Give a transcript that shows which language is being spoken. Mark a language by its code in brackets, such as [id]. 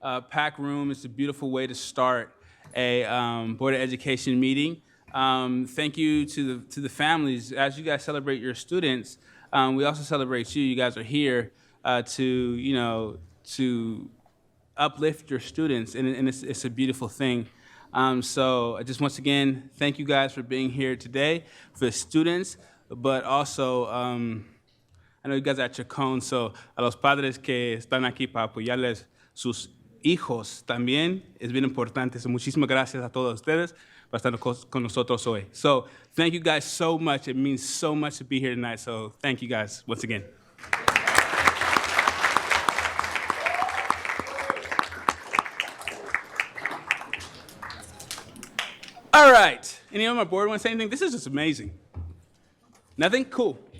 [en] Pack room is a beautiful way to start a Board of Education meeting. Thank you to the families. As you guys celebrate your students, we also celebrate you. You guys are here to uplift your students, and it's a beautiful thing. So I just once again thank you guys for being here today, for the students, but also I know you guys are at Chacon, so [es] a los padres que están aquí para apoyarles sus hijos también es bien importante. So muchísimas gracias a todos ustedes por estar con nosotros hoy. [en] So thank you guys so much. It means so much to be here tonight. So thank you guys once again. All right. Anyone on my board want to say anything? This is just amazing. Nothing? Cool.